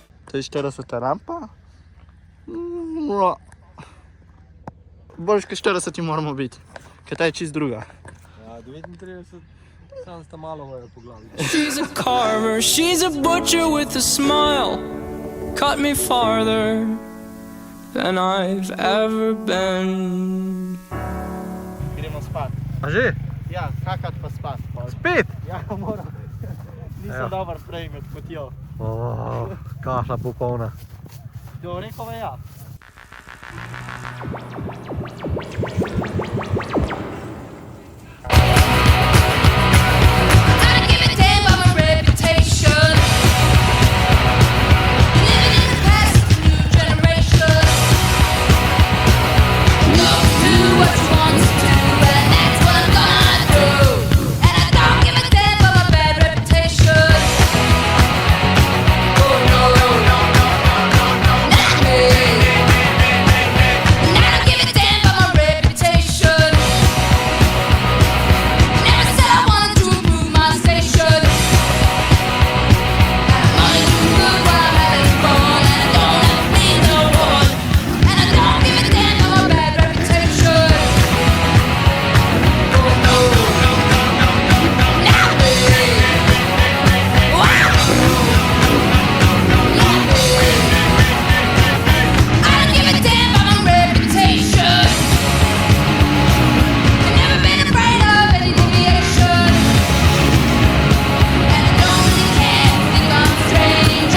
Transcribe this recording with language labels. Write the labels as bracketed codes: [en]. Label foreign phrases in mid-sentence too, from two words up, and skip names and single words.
[sl] To je 40 rampa. No. Boljš kot 40 moramo biti, ker ta je čist druga. Ja, 39, sam sta malo vajo po glavi. [en] She's a carver, she's a butcher with a smile. Cut me farther than I've ever been. [sl] Gremo spat. A že? Ja, kakat pa spat. Spet? Ja, moram. Nisem Ja. dober prej med potjo. Kahla popolna. Do Rekove ja. [en] I give a damn about my reputation. Living in the past, new generation. Go do what you want to do, and that's what I'm gonna do. And I don't give a damn about my bad reputation. Oh no, no, no, no, no, no, no, not me. And I don't give a damn about my reputation. Never said I wanted to improve my station. I'm only doing good while I'm having fun, and I don't have to please no one. And I don't give a damn about my bad reputation. Oh no, no, no, no, no, no, not me. Wow. Not me. I don't give a damn about my reputation. I've never been afraid of any deviation. And I don't really care if you think I'm strange.